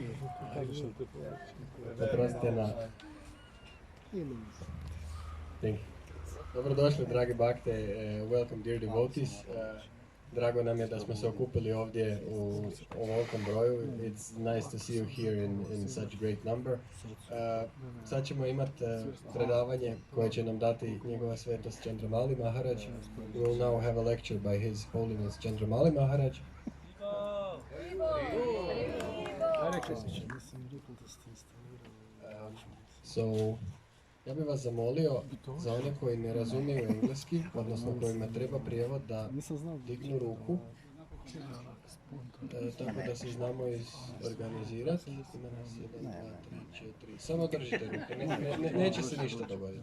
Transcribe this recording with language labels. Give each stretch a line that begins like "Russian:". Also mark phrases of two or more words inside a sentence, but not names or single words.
Croatian: Oprostite na... Dobrodošli, dragi bakte.
English: Welcome, dear devotees.
Croatian: Drago nam je da smo se okupili ovdje u ovolikom broju.
English: It's nice to see you here in such great number.
Croatian: Sad ćemo imati predavanje koje će nam dati njegova svetost Chandramali Maharaj.
English: We will now have a lecture by His Holiness Chandramali Maharaj. So,
Croatian: ja bih vas zamolio za one koji ne razumiju engleski, odnosno kojima treba prijevod, da dignu ruku, tako da se znamo organizirati. Ima nas 1, 2, 3, 4. Samo držite ruke, neće se ništa dogoditi.